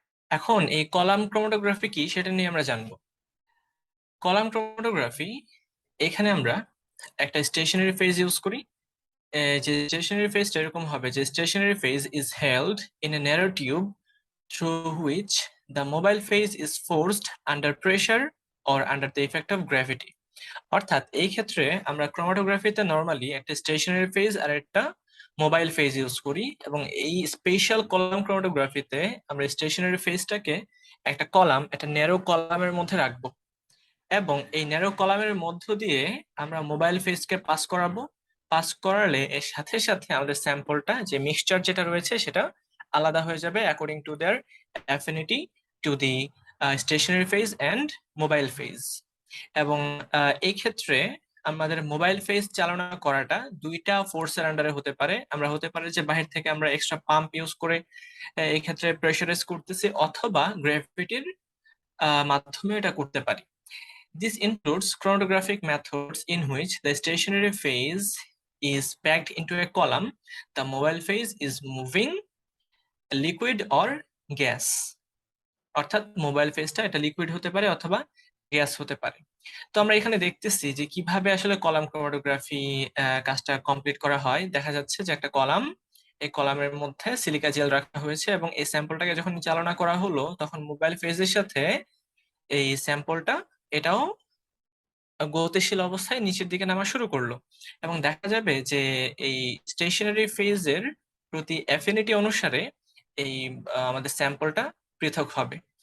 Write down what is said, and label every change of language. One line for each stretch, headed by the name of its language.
Bangla: এখন এই column chromatography কি সেটা নিয়ে আমরা জানবো। কলাম ক্রোমাটোগ্রাফি, এখানে আমরা একটা স্টেশনারি ফেজ ইউজ করি। যে স্টেশনারি ফেজটা এরকম হবে যে
English: Stationary phase is held in a narrow tube through which the mobile phase is forced under pressure or under the effect of gravity.
Bangla: অর্থাৎ এই ক্ষেত্রে আমরা ক্রোমাটোগ্রাফিতে নরমালি একটা স্টেশনারি ফেজ আর একটা মোবাইল ফেজ ইউজ করি, এবং এই স্পেশাল কলাম ক্রোমাটোগ্রাফিতে আমরা স্টেশনারি ফেজটাকে একটা ন্যারো কলামের মধ্যে রাখবো, এবং এই ন্যারো কলামের মধ্য দিয়ে আমরা মোবাইল ফেজকে পাস করাবো। পাস করালে এর সাথে সাথে আমাদের স্যাম্পলটা যে মিক্সচার যেটা রয়েছে সেটা আলাদা হয়ে যাবে
English: According to their affinity to the stationary phase and mobile phase.
Bangla: এবং এই ক্ষেত্রে আমাদের মোবাইল ফেজ চালনা করাটা দুইটা ফোর্সের আন্ডারে হতে পারে। আমরা হতে পারে যে বাহির থেকে আমরা এক্সট্রা পাম্প ইউজ করে এই ক্ষেত্রে প্রেসারাইজ করতেছি, অথবা গ্র্যাভিটির মাধ্যমে এটা করতে পারি।
English: This includes chromatographic methods in which the stationary phase is packed into a column, the mobile phase is moving, liquid or gas.
Bangla: অর্থাৎ মোবাইল ফেজটা এটা লিকুইড হতে পারে অথবা গ্যাস হতে পারে। তো আমরা এখানে দেখতেছি যে কিভাবে আসলে কলাম ক্রোমাটোগ্রাফি কাজটা কমপ্লিট করা হয়। দেখা যাচ্ছে যে একটা কলাম, এই কলামের মধ্যে সিলিকা জেল রাখা হয়েছে, এবং এই স্যাম্পলটাকে যখন চালনা করা হলো তখন মোবাইল ফেজের সাথে এই স্যাম্পলটা এটাও গতিশীল অবস্থায় নিচের দিকে নামা শুরু করলো, এবং দেখা যাবে যে এই স্টেশনারি ফেজের প্রতি অ্যাফিনিটি অনুসারে এই আমাদের স্যাম্পলটা পৃথক হবে।